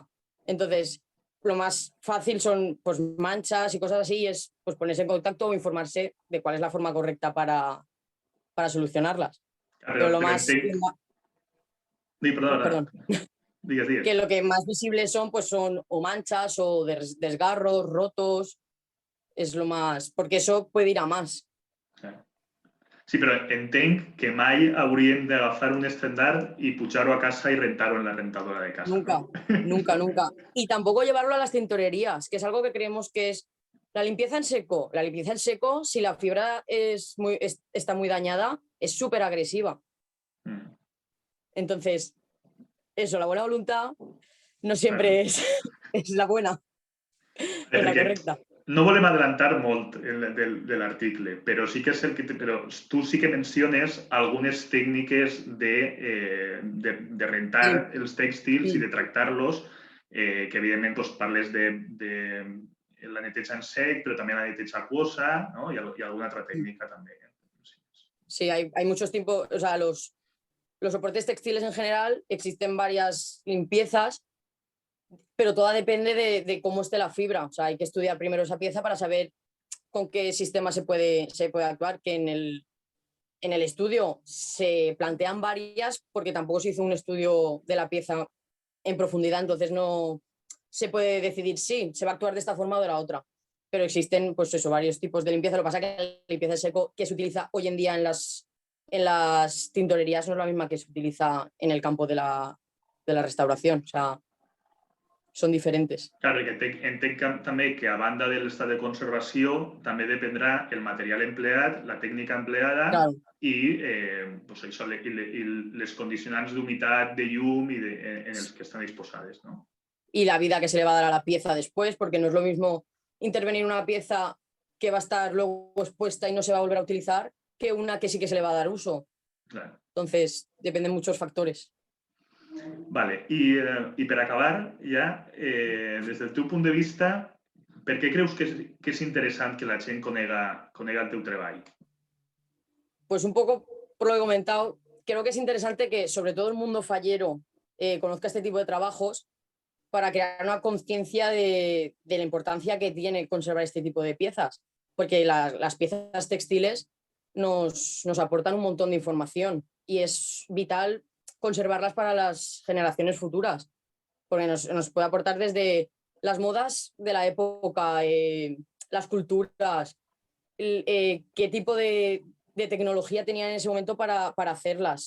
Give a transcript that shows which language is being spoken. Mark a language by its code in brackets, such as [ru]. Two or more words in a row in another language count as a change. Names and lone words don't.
[es] Entonces, lo más fácil son pues manchas y cosas así, y es pues ponerse en contacto o informarse de cuál es la forma correcta para solucionarlas. Pero lo más... Perdón. [ca] Digues. [es] Que lo que más visibles son, pues son o manchas o desgarros, rotos, es lo más, porque eso puede ir a más. [ca] Sí, però entenc que mai hauríem d'agafar un estendard i pujar-ho a casa i rentar-ho en la rentadora de casa. [es] Nunca, ¿no? nunca. Y tampoco llevarlo a las tintorerías, que es algo que creemos que es la limpieza en seco. La limpieza en seco, si la fibra está muy dañada, es súper agresiva. Entonces, eso, la buena voluntad no siempre es la buena, es la correcta. [ca] No volem adelantar molt de l'article, però sí que és el que però tu sí que menciones algunes tècniques de rentar els tèxtils i de tractar-los, que evidentment doncs, parles de la neteja en sec, però també la neteja aquosa, ¿no? y alguna altra tècnica també. [es] Sí, hay muchos tipos, o sea, los soportes textiles en general existen varias limpiezas, pero todo depende de cómo esté la fibra. O sea, hay que estudiar primero esa pieza para saber con qué sistema se puede actuar, que en el estudio se plantean varias porque tampoco se hizo un estudio de la pieza en profundidad, entonces no se puede decidir si se va a actuar de esta forma o de la otra. Pero existen, pues eso, varios tipos de limpieza. Lo que pasa es que la limpieza de seco que se utiliza hoy en día en las tintorerías no es la misma que se utiliza en el campo de la restauración. O sea, [ca] són diferents. Claro, que entenc també que a banda de l'estat de conservació també dependrà el material empleat, la tècnica empleada i pues això, les condicionants d'humitat, de llum i en els que estan disposades, ¿no? [es] Y la vida que se le va a dar a la pieza después, porque no es lo mismo intervenir en una pieza que va a estar luego expuesta y no se va a volver a utilizar que una que sí que se le va a dar uso. Claro. Entonces, dependen muchos factores. [ca] Vale, i per acabar ja, des del teu punt de vista, per què creus que és interessant que la gent conega el teu treball? [es] Pues un poco por lo que he comentado, creo que es interesante que sobre todo el mundo fallero conozca este tipo de trabajos para crear una conciencia de la importancia que tiene conservar este tipo de piezas, porque las piezas textiles nos aportan un montón de información y es vital conservarlas para las generaciones futuras, porque nos puede aportar desde las modas de la época, las culturas, qué tipo de tecnología tenían en ese momento para hacerlas.